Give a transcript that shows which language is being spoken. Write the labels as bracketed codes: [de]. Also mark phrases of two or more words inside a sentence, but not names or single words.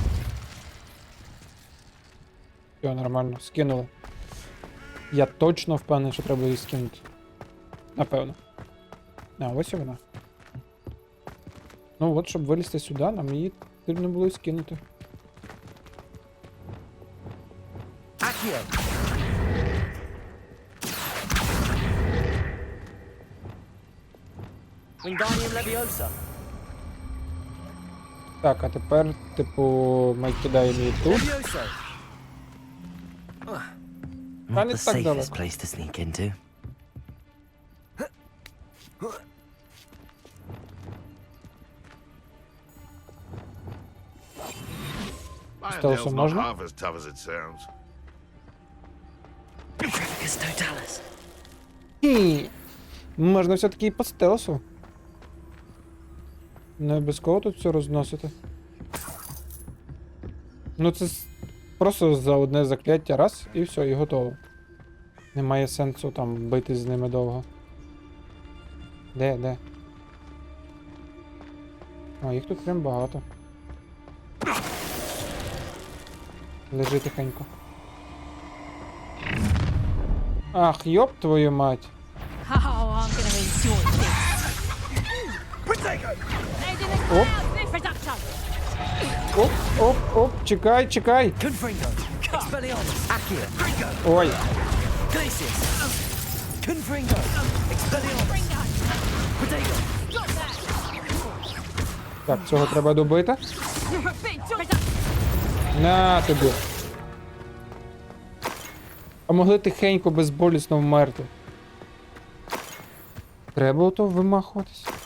[uk] все нормально, скинули. Я точно впевнений, що треба її скинути. Напевно. А, ось і вона. Ну от, щоб вилізти сюди, нам її потрібно було і скинути. Accio. Wingardium Leviosa. Так, а тепер, типу, ми кидаємо її тут. Levioso. Та [en] Not [uk] не [en] the [uk] так [en] safest [uk] далеко. [en] place to sneak into. [uk] Стелсу [en] Not [uk] можна? [en] half as tough as it sounds. Prefecus Totalis. [uk] Хі. Можна все-таки і по стелсу. Не обов'язково тут все розносити. Ну це просто за одне закляття раз і все, і готово. Немає сенсу там битись з ними довго. Де? А, їх тут прям багато. Лежи тихенько. [ru] Ах, йоп твою мать. [en] Oh, I'm gonna enjoy this. [uk] Оп, оп, чекай. Confringo. Expelliarmus. Accio. Ой, Glacius. Confringo. Expelliarmus. Protego. так, цього треба добити. На тобі. А могли тихенько, безболісно вмерти. Треба ото вимахуватись.